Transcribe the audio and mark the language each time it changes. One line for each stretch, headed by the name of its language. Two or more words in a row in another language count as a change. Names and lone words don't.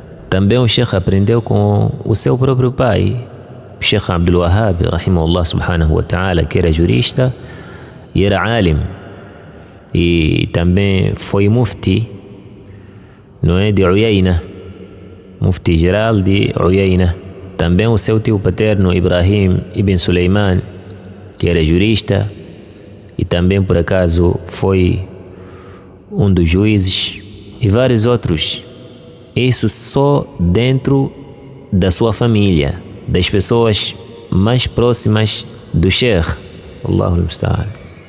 Portuguese: Também o Sheikh aprendeu com o seu próprio pai, o Sheikh Abdul Wahhab
Arabic: رحمه الله سبحانه وتعالى,
Portuguese: que era jurista e era alim, e também foi mufti, não é, de Uyayna, mufti geral de Uyayna. Também o seu tio paterno Ibrahim ibn Suleiman, que era jurista e também por acaso foi um dos juízes, e vários outros. Isso só dentro da sua família, das pessoas mais próximas do Sheikh.
Arabic: الله المستعان.